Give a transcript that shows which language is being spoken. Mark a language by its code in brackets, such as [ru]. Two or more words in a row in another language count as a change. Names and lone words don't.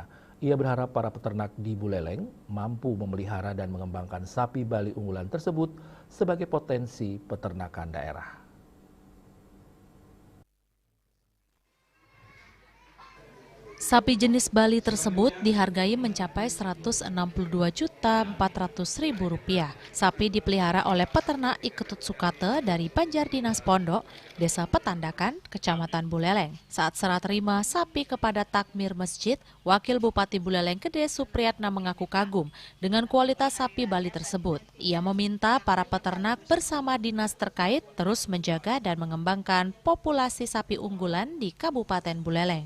[id] Ia berharap para peternak di Buleleng mampu memelihara dan mengembangkan sapi Bali unggulan tersebut sebagai potensi peternakan daerah. Sapi jenis Bali tersebut dihargai mencapai Rp162.400.000. Sapi dipelihara oleh peternak Iketut Sukate dari Banjar Dinas Pondok, Desa Petandakan, Kecamatan Buleleng. Saat serah terima sapi kepada takmir masjid, Wakil Bupati Buleleng Gede Supriyatna mengaku kagum dengan kualitas sapi Bali tersebut. Ia meminta para peternak bersama dinas terkait terus menjaga dan mengembangkan populasi sapi unggulan di Kabupaten Buleleng.